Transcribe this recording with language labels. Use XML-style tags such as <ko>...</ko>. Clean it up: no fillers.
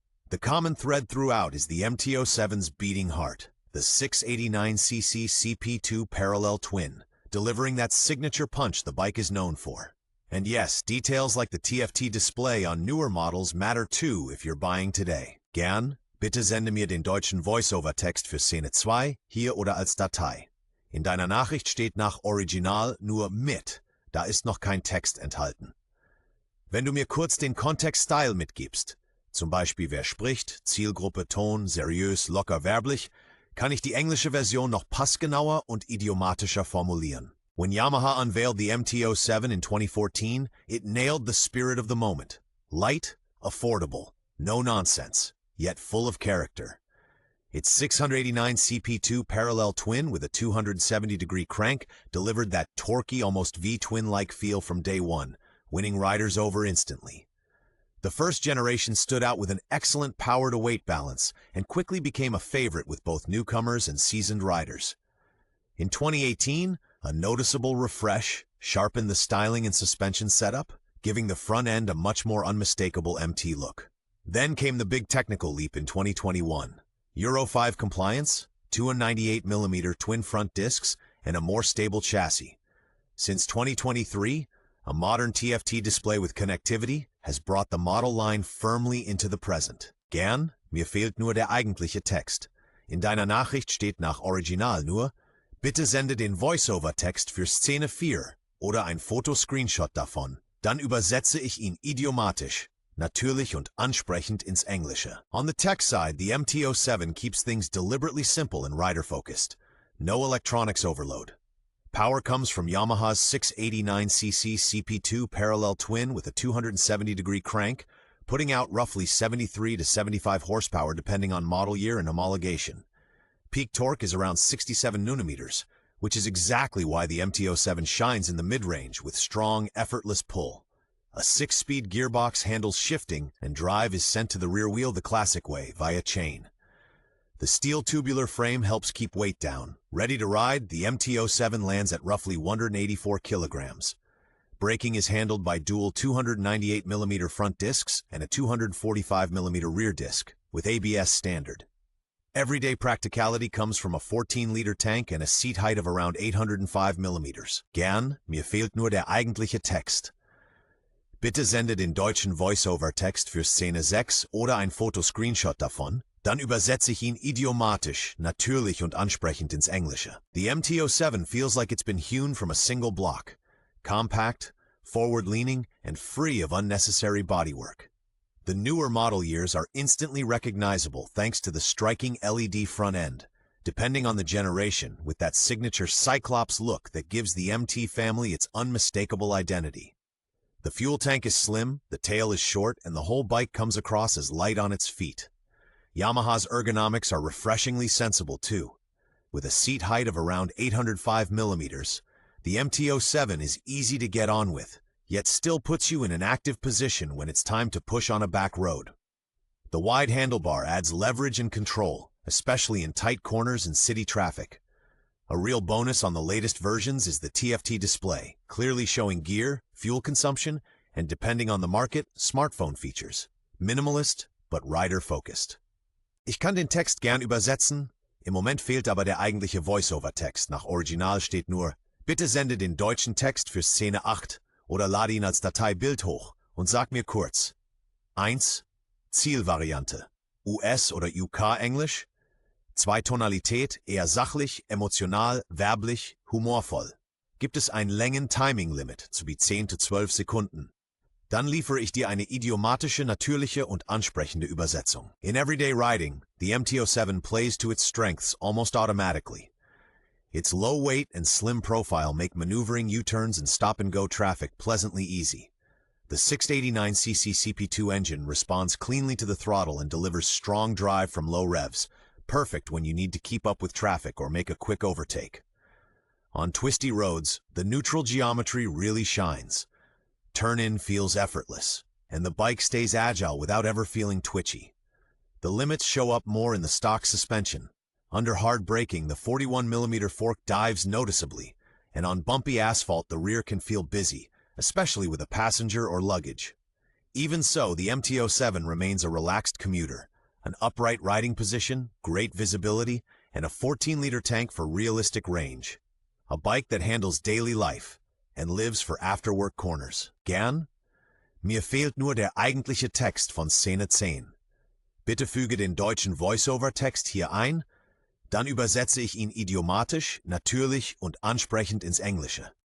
<en>The common thread throughout is the MT-07's beating heart, the 689cc CP2 parallel twin, delivering that signature punch the bike is known for. And yes, details like the TFT display on newer models matter too if you're buying today.</en> <de>Gern, bitte sende mir den deutschen Voice-Over-Text für Szene 2, hier oder als Datei. In deiner Nachricht steht nach Original nur mit, da ist noch kein Text enthalten. Wenn du mir kurz den Kontext-Style mitgibst, zum Beispiel wer spricht, Zielgruppe, Ton, seriös, locker, werblich, kann ich die englische Version noch passgenauer und idiomatischer formulieren.</de> <en>When Yamaha unveiled the MT-07 in 2014, it nailed the spirit of the moment. Light, affordable, no nonsense, yet full of character. Its 689 CP2 parallel twin with a 270-degree crank delivered that torquey, almost V-twin-like feel from day one, winning riders over instantly. The first generation stood out with an excellent power-to-weight balance and quickly became a favorite with both newcomers and seasoned riders. In 2018, a noticeable refresh sharpened the styling and suspension setup, giving the front end a much more unmistakable MT look. Then came the big technical leap in 2021. Euro 5 compliance, 298mm twin front discs, and a more stable chassis. Since 2023, a modern TFT display with connectivity has brought the model line firmly into the present.</en> <de>Gern, mir fehlt nur der eigentliche Text. In deiner Nachricht steht nach Original nur, bitte sende den Voice-Over-Text für Szene 4 oder ein Fotoscreenshot davon. Dann übersetze ich ihn idiomatisch, natürlich und ansprechend ins Englische.</de> <en>On the tech side, the MT-07 keeps things deliberately simple and rider-focused. No electronics overload. Power comes from Yamaha's 689cc CP2 parallel twin with a 270-degree crank, putting out roughly 73 to 75 horsepower depending on model year and homologation. Peak torque is around 67 newton-meters, which is exactly why the MT-07 shines in the mid-range with strong, effortless pull. A 6-speed gearbox handles shifting, and drive is sent to the rear wheel the classic way, via chain. The steel tubular frame helps keep weight down. Ready to ride, the MT-07 lands at roughly 184 kilograms. Braking is handled by dual 298mm front discs and a 245mm rear disc, with ABS standard. Everyday practicality comes from a 14-liter tank and a seat height of around 805mm.</en> <de>Gern, mir fehlt nur der eigentliche Text. Bitte sende den deutschen Voice-Over-Text für Szene 6 oder ein Fotoscreenshot davon. Dann übersetze ich ihn idiomatisch, natürlich und ansprechend ins Englische.</de> <en>The MT-07 feels like it's been hewn from a single block. Compact, forward-leaning, and free of unnecessary bodywork. The newer model years are instantly recognizable thanks to the striking LED front end, depending on the generation, with that signature Cyclops look that gives the MT family its unmistakable identity. The fuel tank is slim, the tail is short, and the whole bike comes across as light on its feet. Yamaha's ergonomics are refreshingly sensible too. With a seat height of around 805mm, the MT-07 is easy to get on with, yet still puts you in an active position when it's time to push on a back road. The wide handlebar adds leverage and control, especially in tight corners and city traffic. A real bonus on the latest versions is the TFT display, clearly showing gear, fuel consumption, and depending on the market, smartphone features. Minimalist, but rider-focused.</en> <de>Ich kann den Text gern übersetzen, im Moment fehlt aber der eigentliche Voice-Over-Text. Nach Original steht nur, bitte sende den deutschen Text für Szene 8 oder lade ihn als Datei Bild hoch und sag mir kurz. 1. Zielvariante. US oder UK Englisch. 2. Tonalität, eher sachlich, emotional, werblich, humorvoll. Gibt es ein Längen-Timing-Limit, sowie 10 to 12 Sekunden. Dann liefere ich dir eine idiomatische, natürliche und ansprechende Übersetzung.</de> <en>In everyday riding, the MT-07 plays to its strengths almost automatically. Its low weight and slim profile make maneuvering U-turns and stop-and-go traffic pleasantly easy. The 689cc CP2 engine responds cleanly to the throttle and delivers strong drive from low revs, perfect when you need to keep up with traffic or make a quick overtake. On twisty roads, the neutral geometry really shines. Turn-in feels effortless, and the bike stays agile without ever feeling twitchy. The limits show up more in the stock suspension. Under hard braking, the 41mm fork dives noticeably, and on bumpy asphalt the rear can feel busy, especially with a passenger or luggage. Even so, the MT-07 remains a relaxed commuter, an upright riding position, great visibility, and a 14-liter tank for realistic range. A bike that handles daily life and lives for after-work corners.</en> <de>Gern? Mir fehlt nur der eigentliche Text von Szene 10. Bitte füge den deutschen Voice-Over-Text hier ein, dann übersetze ich ihn idiomatisch, natürlich und ansprechend ins Englische.</de>